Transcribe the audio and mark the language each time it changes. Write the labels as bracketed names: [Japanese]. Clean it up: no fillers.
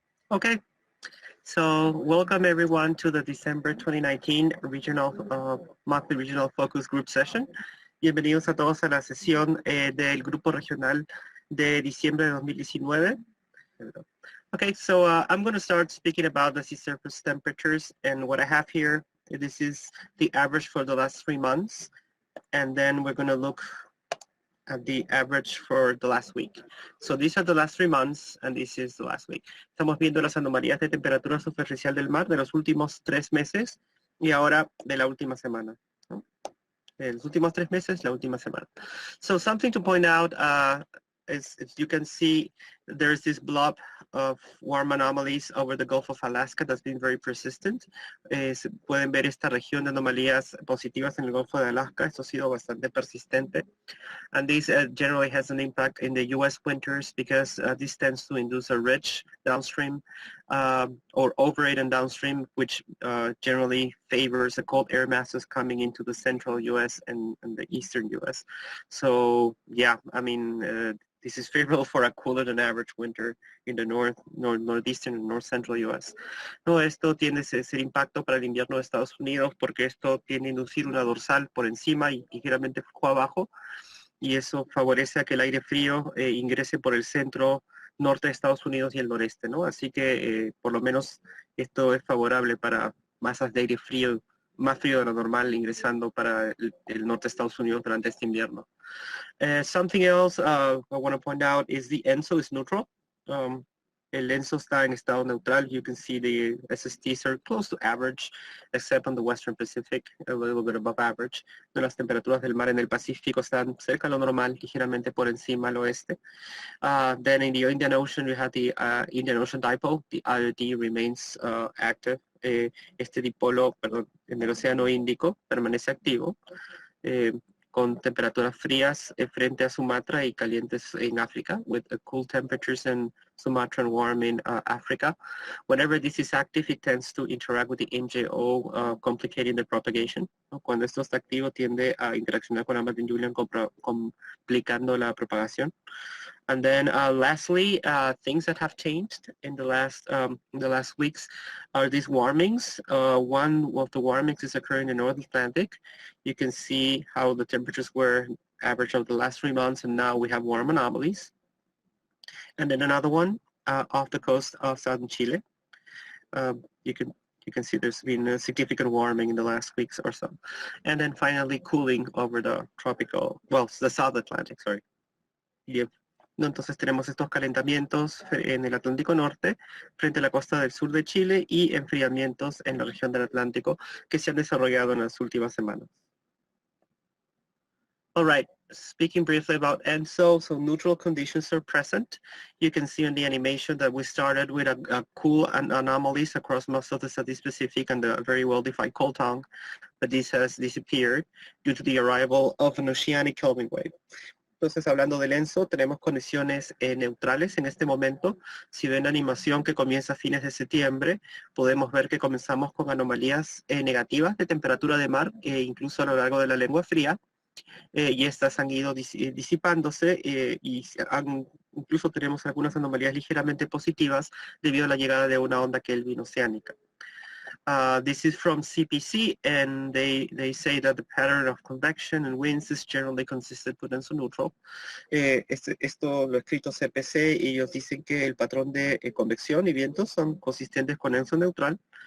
[English] Okay, so welcome everyone to the December 2019 monthly regional focus group session. [Spanish] Bienvenidos a todos a la sesión del grupo regional de diciembre de 2019. [English] Okay, so I'm going to start speaking about the sea surface temperatures, and what I have here, this is the average for the last 3 months, and then we're going to look at the average for the last week. So these are the last 3 months, and this is the last week. [Spanish] Estamos viendo las anomalías de temperatura superficial del mar de los últimos 3 meses y ahora de la última semana, ¿no? De los últimos 3 meses, la última semana. [English] So something to point out is you can see there's this blob of warm anomalies over the Gulf of Alaska that's been very persistent. [Spanish] Pueden ver esta región de anomalías positivas en el Golfo de Alaska. Esto ha sido bastante persistente. [English] And this generally has an impact in the U.S. winters because this tends to induce a ridge downstream or over it and downstream, which generally favors the cold air masses coming into the central U.S. and the eastern U.S. So yeah, I mean, this is favorable for a cooler than average winter in the northeastern and north central U.S. [Spanish] No, esto tiende a ser impacto para el invierno de Estados Unidos porque esto tiende a inducir una dorsal por encima y ligeramente flujo abajo, y eso favorece a que el aire frío ingrese por el centro norte de Estados Unidos y el noreste, ¿no? Así que por lo menos esto es favorable para masas de aire frío, más frío de lo normal, ingresando para el norte de Estados Unidos durante este invierno. [English] Something else I want to point out is the ENSO is neutral. [Spanish] El ENSO está en estado neutral. [English] You can see the SSTs are close to average, except on the Western Pacific, a little bit above average. [Spanish] Las temperaturas del mar en el Pacífico están cerca de lo normal, ligeramente por encima al oeste. [English] Then in the Indian Ocean, we have the Indian Ocean Dipole. The IOD remains active. [Spanish] Este dipolo, perdón, en el Océano Índico permanece activo. Con temperaturas frías frente a Sumatra y calientes en África, [English] with cool temperatures in Sumatra and warm in Africa. Whenever this is active, it tends to interact with the MJO, complicating the propagation. [Spanish] Cuando esto está activo, tiende a interaccionar con la Martin Julian, complicando la propagación. [English] And then lastly, things that have changed in the last weeks are these warmings. One of the warmings is occurring in the North Atlantic. You can see how the temperatures were average of the last 3 months, and now we have warm anomalies. And then another one off the coast of southern Chile. You can see there's been a significant warming in the last weeks or so. And then finally cooling over the the South Atlantic, sorry. Yep. [Spanish] Entonces tenemos estos calentamientos en el Atlántico Norte frente a la costa del sur de Chile y enfriamientos en la región del Atlántico que se han desarrollado en las últimas semanas. [English] All right, speaking briefly about ENSO, so neutral conditions are present. You can see in the animation that we started with a cool anomalies across most of the Southeast Pacific and the very well-defined cold tongue, but this has disappeared due to the arrival of an oceanic Kelvin wave. [Spanish] Entonces, hablando del ENSO, tenemos condiciones neutrales en este momento. Si ven la animación que comienza a fines de septiembre, podemos ver que comenzamos con anomalías negativas de temperatura de mar, incluso a lo largo de la lengua fría, y estas han ido disipándose y incluso tenemos algunas anomalías ligeramente positivas debido a la llegada de una onda Kelvin oceánica. [English] This is from CPC, and they say that the pattern of convection and winds is generally consistent with ENSO neutral. [Spanish] Esto lo ha escrito CPC y ellos dicen que el patrón de convección y vientos son consistentes con ENSO neutral.